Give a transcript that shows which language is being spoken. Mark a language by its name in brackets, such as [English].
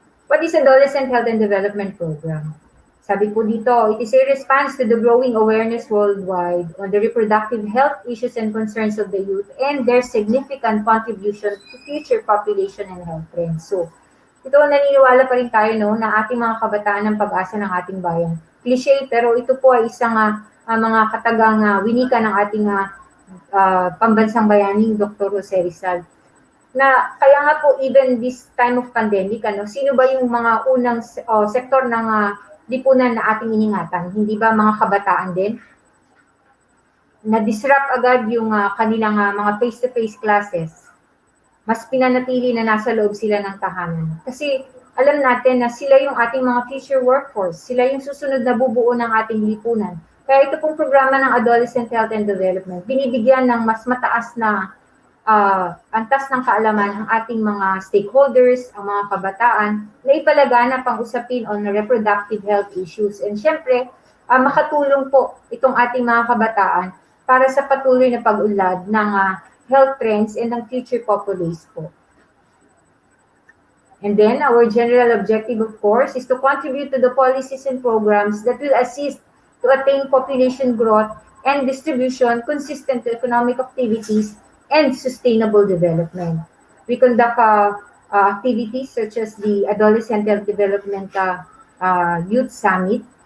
[English] What is Adolescent Health and Development Program? [Filipino] Sabi po dito, [English] it is a response to the growing awareness worldwide on the reproductive health issues and concerns of the youth and their significant contribution to future population and health trends. [Filipino] So, ito naniniwala pa rin tayo na ating mga kabataan ng pag-asa ng ating bayan. Cliché, pero ito po ay isang mga katagang winika ng ating pambansang bayaning Dr. Jose Rizal. Na kaya nga po [English] even this time of pandemic, [Filipino] sino ba yung mga unang sektor ng lipunan na ating iningatan? Hindi ba mga kabataan din? Na-disrupt agad yung kanilang mga face-to-face classes. Mas pinanatili na nasa loob sila ng tahanan. Kasi alam natin na sila yung ating mga future workforce. Sila yung susunod na bubuo ng ating lipunan. Kaya ito pong programa ng Adolescent Health and Development, binibigyan ng mas mataas na antas ng kaalaman ang ating mga stakeholders, ang mga kabataan, na ipalaganap ang usapin [English] on reproductive health issues. [Filipino] And syempre, makatulong po itong ating mga kabataan para sa patuloy na pag-unlad ng health trends and ng future populace po. [English] And then, our general objective, of course, is to contribute to the policies and programs that will assist to attain population growth and distribution consistent to economic activities and sustainable development. We conduct activities such as the Adolescent Health Development Youth Summit.